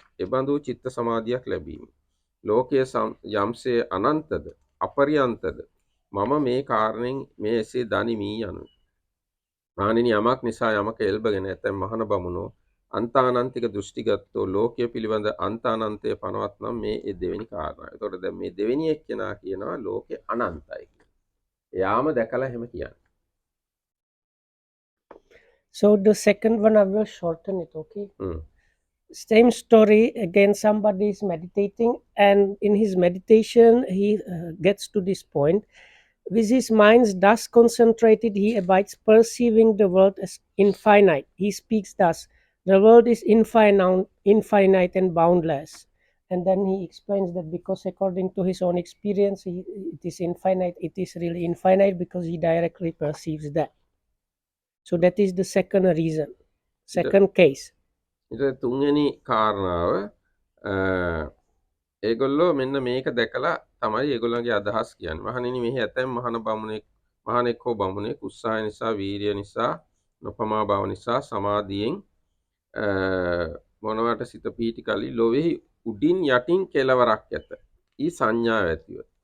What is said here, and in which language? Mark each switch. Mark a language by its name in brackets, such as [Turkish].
[Sinhala] එබඳු චිත්ත සමාධියක් ලැබීම. ලෝකයේ යම්සේ අනන්තද, අපරියන්තද මම මේ කාරණෙන් මේ එසේ දනිමි යනුයි. මහණෙනි යමක් නිසා යමක එල්බගෙන ඇතැම් මහාන බමුණෝ අන්තානන්තික දෘෂ්ටිගතෝ ලෝකයේ පිළිබඳ අන්තානන්තය පනවත් නම් මේ දෙවෙනි කාරණා. එතකොට දැන් මේ දෙවෙනි එක්කෙනා කියනවා ලෝකේ අනන්තයි කියලා. එයාම දැකලා එහෙම කියන්නේ. [English] So the second one I will shorten it, okay? Same story again. Somebody is meditating, and in his meditation he gets to this point. With his mind thus concentrated, he abides perceiving the world as infinite. He speaks thus: the world is infinite and boundless. And then he explains that because according to his own experience, it is infinite. It is really infinite because he directly perceives that. So that is the second reason, second case. [Sinhala] ඊට තුන්වෙනි කාරණාව ඒගොල්ලෝ මෙන්න මේක දැකලා තමයි ඒගොල්ලන්ගේ අදහස් කියන්නේ. මහණෙනි මෙහි ඇතැම් මහණෙක් හෝ බමුණෙක් උත්සාහය නිසා, වීරිය නිසා, නොපමා බව නිසා සමාධියෙන් මොනවට සිත පීටි කලි ලොවෙහි උඩින් යටින් කෙලවරක් ඇත. ඊ සංඥාව ඇතිව.